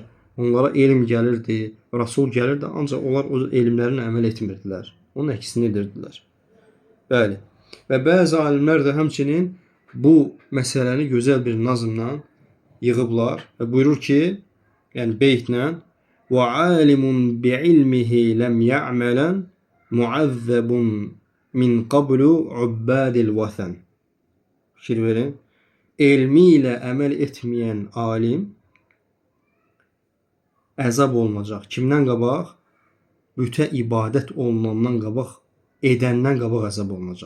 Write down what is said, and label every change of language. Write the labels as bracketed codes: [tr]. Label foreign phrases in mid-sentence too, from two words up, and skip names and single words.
[az] Onlara elm gəlirdi, Rasul gəlirdi, ancaq onlar o elmlərini əməl etmirdilər. Onun əksini edirdilər. Bəli. Və bəzi alimlər də həmçinin bu məsələni gözəl bir nazımla yığıblar və buyurur ki, yəni beytlə [ar] وَعَالِمٌ بِعِلْمِهِ لَمْ يَعْمَلًا مُعَذَّبٌ من قبل عباد الوثن. [az] Fikir verin. Elmi ilə əməl etməyən alim əzab olunacaq. Kimdən qabaq? Bütə ibadət olunandan qabaq, edəndən qabaq əzab olunacaq.